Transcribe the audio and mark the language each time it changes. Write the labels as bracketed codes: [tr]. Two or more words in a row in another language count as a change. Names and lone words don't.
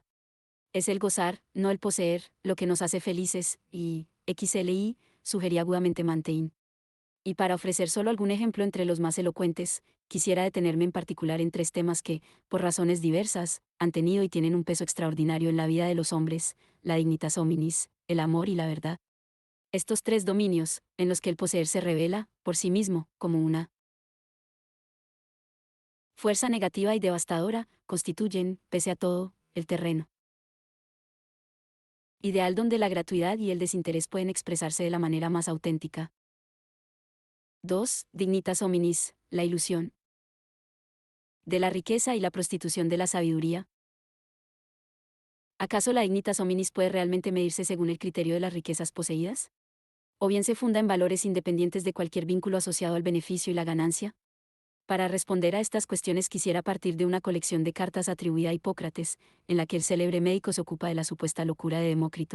[es] Es el gozar, no el poseer, lo que nos hace felices, y, XLI, sugería agudamente Montaigne. Y para ofrecer solo algún ejemplo entre los más elocuentes, quisiera detenerme en particular en tres temas que, por razones diversas, han tenido y tienen un peso extraordinario en la vida de los hombres: la [la] dignitas hominis, [es] el amor y la verdad. Estos tres dominios, en los que el poseer se revela, por sí mismo, como una fuerza negativa y devastadora, constituyen, pese a todo, el terreno ideal donde la gratuidad y el desinterés pueden expresarse de la manera más auténtica. 2. [la] Dignitas hominis, [es] la ilusión de la riqueza y la prostitución de la sabiduría. ¿Acaso la [la] dignitas hominis [es] puede realmente medirse según el criterio de las riquezas poseídas? ¿O bien se funda en valores independientes de cualquier vínculo asociado al beneficio y la ganancia? Para responder a estas cuestiones quisiera partir de una colección de cartas atribuida a Hipócrates, en la que el célebre médico se ocupa de la supuesta locura de Demócrito.